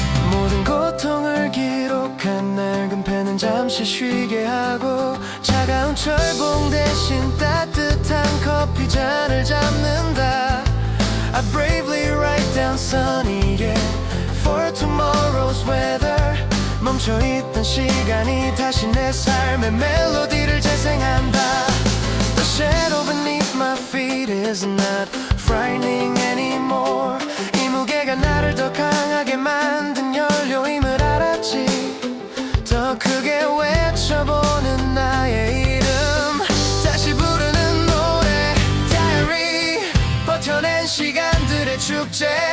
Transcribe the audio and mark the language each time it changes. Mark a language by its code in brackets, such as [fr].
[ko] 모든 고통을 기록한 낡은 펜은 잠시 쉬게 하고 차가운 철봉 대신 따뜻한 커피 잔을 잡는다. [en] I bravely write down sunny yeah for tomorrow's weather. [ko] 멈춰있던 시간이 다시 내 삶의 멜로디를 재생한다. [en] The shadow beneath my feet is not frightening anymore. [ko] 이 무게가 나를 더 강하게 만든 연료임을 알았지. 더 크게 외쳐보는 나의 이름. 다시 부르는 노래 Diary, 버텨낸 시간들의 축제.